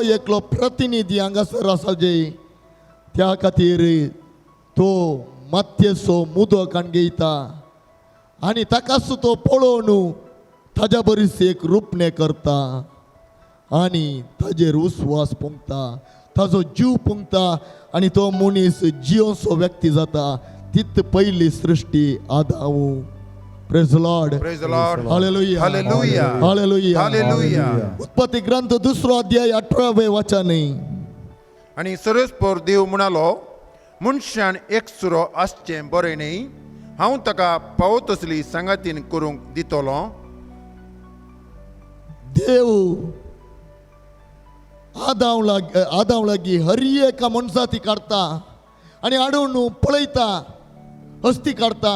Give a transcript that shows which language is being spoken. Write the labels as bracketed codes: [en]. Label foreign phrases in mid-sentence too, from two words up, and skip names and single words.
[kok] एकलो प्रतिनिधी हांगासर आसा जे त्या खातीर तो मातयेचो मुदक आणगेयता आनी ताकाच तो पळोवन ताज्या बरीच एक रूपणे करता आनी ताजेर उस्वास पुंगता ताजो जीव पुंगता आनी तो मनीस जिवसो व्यक्ती जाता तित पयली सृष्टी आदावू [en] Praise Lord Praise the Lord. हालेलुया Hallelujah. हालेलुया Hallelujah. [kok] उत्पत्ती ग्रंथ 2 अध्याय 18 वचन आणि सर्वेस्पर देव म्हणालो मनशान एकसुरो आसचे बरें न्ही हांव ताका पावो तसली संगातीन करूंक दितलो देव आदाम लागी हर एका मनशाती काढता आणि आडून पळयता हस्ती काढता